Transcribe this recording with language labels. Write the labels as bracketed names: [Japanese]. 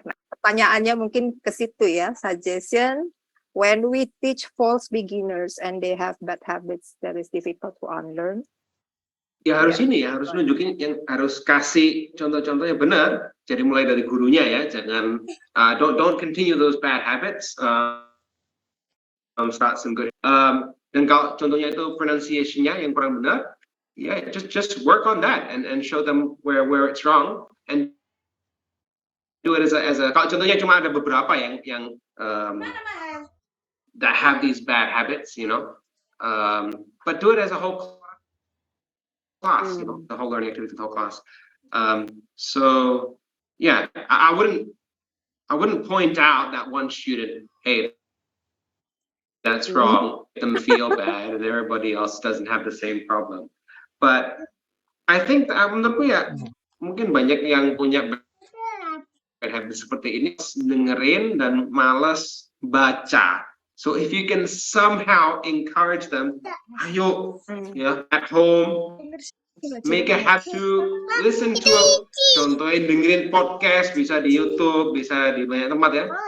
[Indonesian] Nah, pertanyaannya mungkin ke situ ya, [English] suggestion when we teach false beginners and they have bad habits that is difficult to unlearn. [Indonesian] Ya harus ini ya, harus nunjukin yang harus kasih contoh-contoh yang benar. Jadi mulai dari gurunya ya, jangan [English] don't continue those bad habits. Start some good. [Indonesian] Dan kalau contohnya itu pronunciation-nya yang kurang benar, [English] yeah, just work on that and show them where it's wrong and do it as a. [Indonesian] Kalau contohnya cuma ada beberapa yang [English] that have these bad habits, you know, but do it as a whole class, you know, the whole learning activity, the whole class. So yeah, I wouldn't point out that one student, hey, that's wrong, make them feel bad, and everybody else doesn't have the same problem. But I think [Indonesian] menurutku ya mungkin banyak yang punya habit seperti ini, dengerin dan malas baca. [English] So if you can somehow encourage them, [Indonesian] ayo ya [English] at home, make a habit to listen to, [Indonesian] contohin dengerin podcast, bisa di YouTube, bisa di banyak tempat ya.